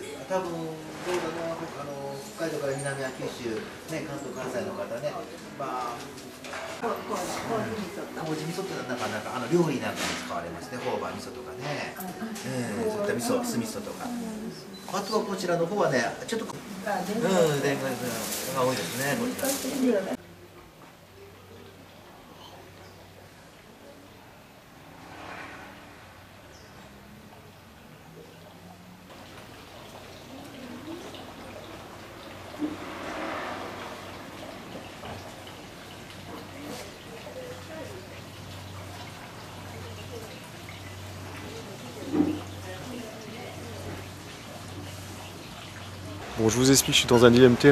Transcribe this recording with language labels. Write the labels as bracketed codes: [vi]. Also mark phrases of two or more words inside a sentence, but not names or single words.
[ja] 多分どうだろう、北海道から南は九州、ね、関東関西の方ね、まあ麹味噌ってなかなか料理なんかに使われますね。朴葉味噌とかね、そういった味噌、酢味噌とか。あとはこちらの方はね、ちょっと田楽が多いですね。こちら。 [fr] Bon, je vous explique, je suis dans un dilemme terrible.